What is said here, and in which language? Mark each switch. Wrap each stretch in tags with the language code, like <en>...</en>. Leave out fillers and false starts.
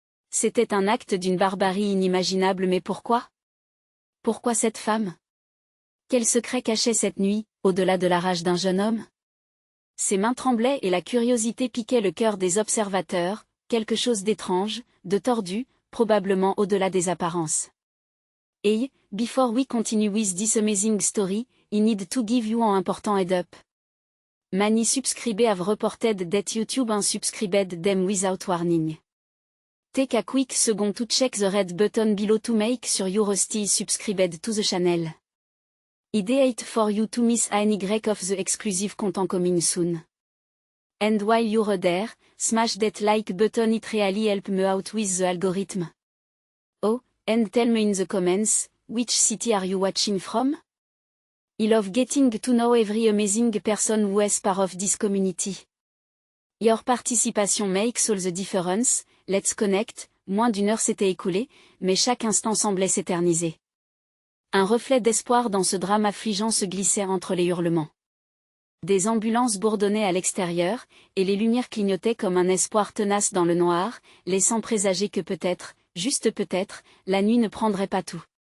<fr>C'était un acte d'une barbarie inimaginable, mais pourquoi? Pourquoi cette femme? Quel secret cachait cette nuit, au-delà de la rage d'un jeune homme? Ses mains tremblaient et la curiosité piquait le cœur des observateurs, quelque chose d'étrange, de tordu, probablement au-delà des apparences.</fr> <en>Hey, before we continue with this amazing story, I need to give you an important head up. Many subscribers have reported that YouTube unsubscribed them without warning. Take a quick second to check the red button below to make sure you're still subscribed to the channel. Ideate for you to miss any of the exclusive content coming soon. And while you're there, smash that like button, it really help me out with the algorithm. Oh, and tell me in the comments, which city are you watching from? I love getting to know every amazing person who is part of this community. Your participation makes all the difference. Let's connect.</en> <fr>Moins d'une heure s'était écoulée, mais chaque instant semblait s'éterniser. Un reflet d'espoir dans ce drame affligeant se glissait entre les hurlements. Des ambulances bourdonnaient à l'extérieur, et les lumières clignotaient comme un espoir tenace dans le noir, laissant présager que peut-être, juste peut-être, la nuit ne prendrait pas tout.</fr>